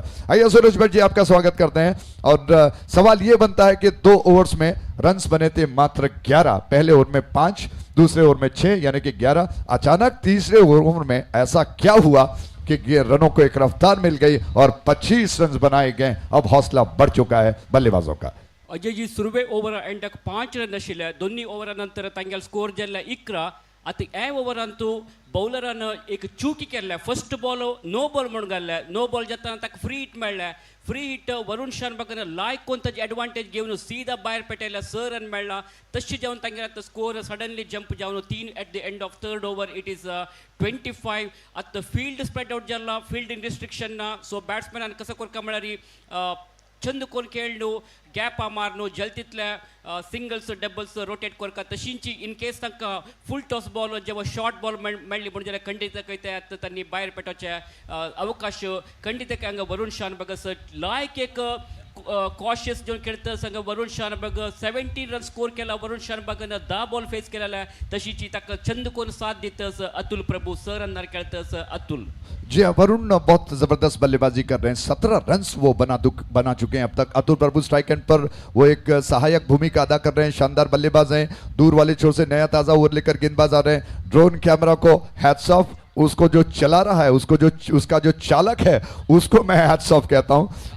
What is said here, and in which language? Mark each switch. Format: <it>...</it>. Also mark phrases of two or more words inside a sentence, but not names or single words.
<hi>आइए सुरेश भट्ट जी आपका स्वागत करते हैं और सवाल ये बनता है कि 2 ओवर्स में रन्स बने थे मात्र 11, पहले ओवर में 5, दूसरे ओवर में 6 यानी कि 11। अचानक तीसरे ओवर में ऐसा क्या हुआ कि रनों को एक रफ्तार मिल गई और 25 रन बनाए गए। अब हौसला बढ़ चुका है बल्लेबाजों का। अजय जी,</hi> <kok>सुरवे ओवर एंडक 5 रन आशिल्ले, दोन्ही ओवरा नंतर तांगेल स्कोर जाल्ले 11। आता हे ओवरांतू बॉलरान एक चूक केल्ले,</kok> <en>first ball no ball</en> <kok>म्हणून घाल्ले,</kok> <en>no ball</en> <kok>जाताना ताका</kok> <en>free hit</en> <kok>मेळ्ळें।</kok> <en>free hit</en> <kok>वरुण शानबागान लायक कोण ताची एडवांटेज घेवन सीधा भायर पेटयला, 6 रन मेळ्ळा। तशें जावन तांगेर आतां</kok> <en>score suddenly jump</en> <kok>जावन</kok> <en>3 at the end of 3rd over it is 25.</en> <kok>आतां</kok> <en>field spread out</en> <kok>जाला,</kok> <en>fielding restriction</en> <kok>ना, सो बॅट्समॅनान कसं करता म्हळ्यार चंद कोण खेळणू, गॅपा मारनू, जलतीतल्या</kok> <en>singles doubles rotate</en> <kok>करता तशींची</kok> <en>in case</en> <kok>तांकां</kok> <en>full toss ball</en> <kok>जेव्हा</kok> <en>short ball</en> <kok>मेळ्ळी म्हणून जाल्यार खंडीत तांणी भायर पेटोवचे अवकाश खंडीत हांगा वरुण शानबाग लायक एक कॉशियस जेवन खेळटा सांगा वरुण शानबाग 17</kok> <en>run score</en> <kok>केला। वरुण शानबागान 10</kok> <en>ball face</en> <kok>केलेला, तशीची ताका चंद कोण साथ दितस अतुल प्रभु 6 रन खेळतस अतुल।</kok> <hi>जी वरुण बहुत जबरदस्त बल्लेबाजी कर रहे हैं, 17 रन्स वो बना चुके हैं अब तक। अतुल प्रभु</hi> <en>strike end</en> <hi>पर वो एक सहायक भूमिका अदा कर रहे हैं, शानदार बल्लेबाज हैं। दूर वाले छोर से नया ताजा ओवर लेकर गेंदबाज आ रहे हैं।</hi> <en>drone camera</en> <hi>को</hi> <en>hats off,</en> <hi>उसको जो चला रहा है उसका जो चालक है उसको मैं</hi> <en>hats off</en> <hi>कहता हूं।</hi>